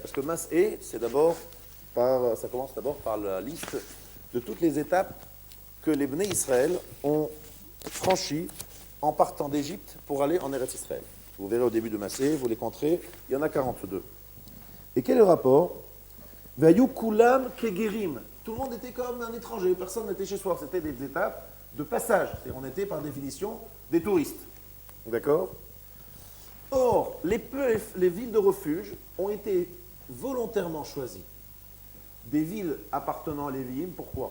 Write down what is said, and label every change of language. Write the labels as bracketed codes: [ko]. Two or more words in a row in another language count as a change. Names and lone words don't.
[fr] Parce que Mas'é, ça commence d'abord par la liste de toutes les étapes que les [he] בני ישראל [fr] ont franchies en partant d'Égypte pour aller en Eretz Israël. Vous verrez au début de Mas'é, vous les compterez, il y en a 42. Et quel est le rapport? [he] ויהיו כולם כגרים. [fr] Tout le monde était comme un étranger, personne n'était chez soi. C'était des étapes de passage. On était par définition des touristes. D'accord? Or, les villes de refuge ont été volontairement choisies. Des villes appartenant à Lévi'im, pourquoi?